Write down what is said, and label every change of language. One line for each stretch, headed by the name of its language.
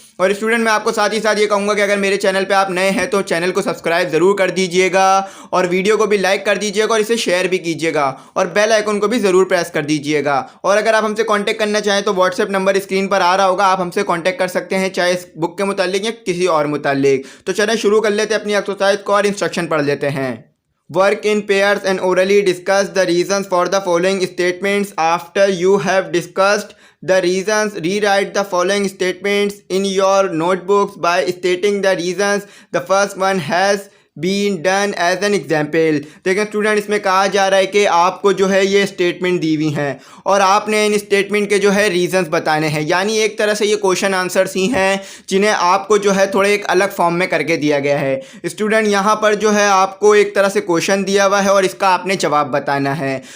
Hindi: और स्टूडेंट मैं आपको साथ ही साथ ये कहूँगा कि अगर मेरे चैनल पे आप नए हैं तो चैनल को सब्सक्राइब ज़रूर कर दीजिएगा, और वीडियो को भी लाइक कर दीजिएगा और इसे शेयर भी कीजिएगा, और बेल आइकन को भी ज़रूर प्रेस कर दीजिएगा। और अगर आप हमसे कांटेक्ट करना चाहें तो व्हाट्सएप नंबर स्क्रीन पर आ रहा होगा, आप हमसे कांटेक्ट कर सकते हैं, चाहे इस बुक के मुतालिक या किसी और मुतालिक। तो चलें शुरू कर लेते हैं अपनी एक्सरसाइज को और इंस्ट्रक्शन पढ़ लेते हैं।
English: Work in pairs and orally discuss the reasons for the following statements. After you have discussed the reasons, rewrite the following statements in your notebooks by stating the reasons. The first one has been done as an example.
Hindi: देखिए student, इसमें कहा जा रहा है कि आपको जो है ये स्टेटमेंट दी हुई हैं और आपने इन स्टेटमेंट के जो है रीजंस बताने हैं। यानी एक तरह से ये क्वेश्चन आंसर्स ही हैं जिन्हें आपको जो है थोड़े एक अलग फॉर्म में करके दिया गया है। स्टूडेंट यहाँ पर जो है आपको एक तरह से क्वेश्चन दिया हुआ है और इसका आपने जवाब बताना है।